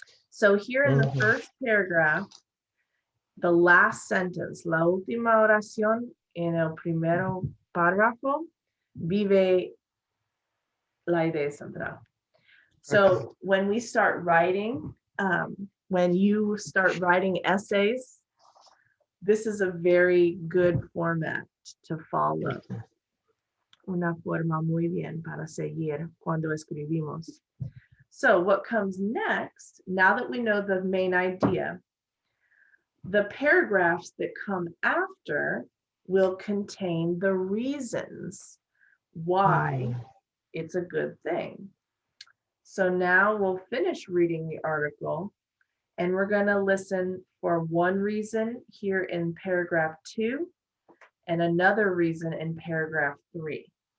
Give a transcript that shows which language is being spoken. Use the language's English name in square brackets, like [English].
[English] So here in the first paragraph, the last sentence, [Spanish] la última oración en el primero párrafo, vive la idea central. [English] So when we start writing, when you start writing essays, this is a very good format to follow. [Spanish] Una forma muy bien para seguir cuando escribimos. [English] So what comes next, now that we know the main idea, the paragraphs that come after will contain the reasons why it's a good thing. So now we'll finish reading the article and we're going to listen for one reason here in paragraph 2 and another reason in paragraph 3.